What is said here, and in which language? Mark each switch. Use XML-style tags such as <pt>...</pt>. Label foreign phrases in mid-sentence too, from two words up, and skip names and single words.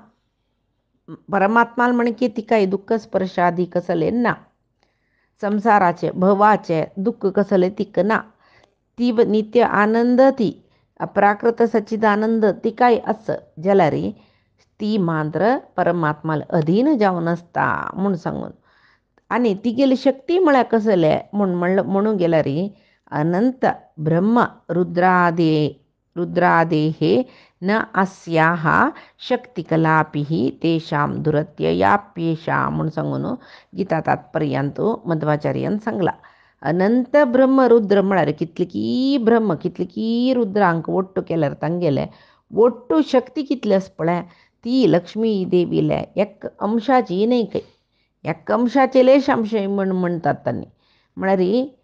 <kok>परमात्माल म्हण की तिकाय दुःख स्पर्शादी कसले ना संसाराचे भवाचे दुःख कसले तिक ना ती नित्य आनंद ती अप्राकृत सच्चिदानंद ती काय असं जाल्यार ती मात्र परमात्माला अधीन जावन आसता म्हूण सांगून आनी तिगेली शक्ती म्हळ्यार कसले म्हणून गेल्यार अनंत ब्रह्म</kok> <sa>रुद्रादेहे न अस्याः शक्तिकलापि तेषां दुरत्ययाप्येषा</sa> <kok>म्हूण सांगून गीता तात्पर्यांतू मध्वाचार्यान सांगला अनंत ब्रह्म रुद्र म्हळ्यार कितलीकी ब्रह्म कितलीकी रुद्रांक ओट्टू केल्यार तांगेले ओट्टू शक्ती कितली आस पळय ती लक्ष्मी देवीले एक अंशाची न्हय खंय एक अंशाचे लेश अंश म्हणटात तांणी म्हळ्यार</kok>